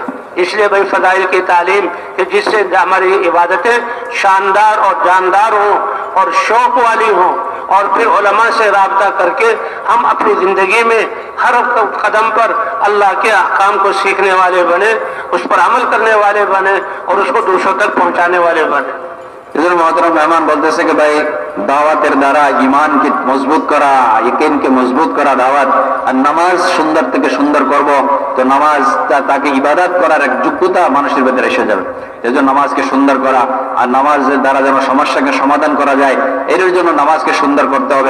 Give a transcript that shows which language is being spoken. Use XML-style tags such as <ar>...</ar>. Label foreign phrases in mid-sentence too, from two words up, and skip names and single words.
<ur>اس لیے بھائی فضائل کی تعلیم کہ جس سے ہماری عبادتیں شاندار اور جاندار ہوں اور شوق والی ہوں، اور پھر علماء سے رابطہ کر کے ہم اپنی زندگی میں ہر قدم پر اللہ کے احکام کو سیکھنے والے بنے، اس پر عمل کرنے والے بنے اور اس کو دوسروں تک پہنچانے والے بنے۔</ur> <bn>এজন্য মহতরম মেহমান বলতেছে যে ভাই দাওয়াতের দ্বারা ঈমানকে মজবুত করা, ইয়াকিনকে মজবুত করা দাওয়াত, আর নামাজ সুন্দর থেকে সুন্দর করব তো নামাজ তাকে ইবাদত করার এক যোগ্যতা মানুষের ভেতরে এসে যাবে। এজন্য নামাজকে সুন্দর করা আর নামাজের দ্বারা যেন সমস্যাকে সমাধান করা যায় এর জন্য নামাজকে সুন্দর করতে হবে।</bn>